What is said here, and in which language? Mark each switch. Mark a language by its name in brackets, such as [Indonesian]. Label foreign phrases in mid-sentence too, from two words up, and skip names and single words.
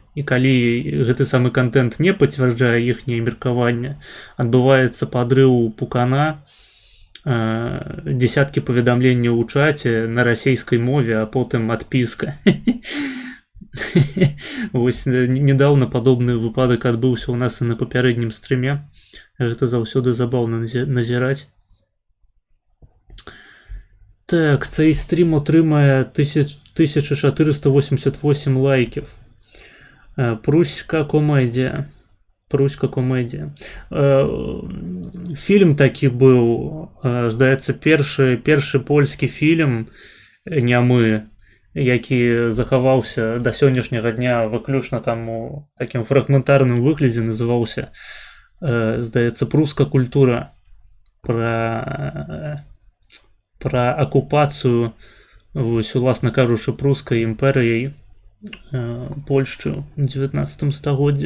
[Belarusian] І калі гэты самы контент не пацвярджае іхняе меркаванне, адбываецца падрыў пукана, десяткі паведамленняў у чаце на расейскай мове, а потым адпіска. Вось недаўна падобны выпадак адбыўся ў нас і на папярэднім стрыме. Гэта заўсёды забаўна назіраць. [Ukrainian] Так, цей стрім отримає 1488 лайків. Пруська комедія. [Belarusian] Фільм такі був, здається, перший польський фільм нямы, які захаваўся да сённяшняга дня выключна там у такім фрагментарным выглядзе, называўся, здаецца, «Пруска культура», пра акупацыю, вось, уласна кажучы, прускай імперыяй Польшчы ў 19 стагоддзі.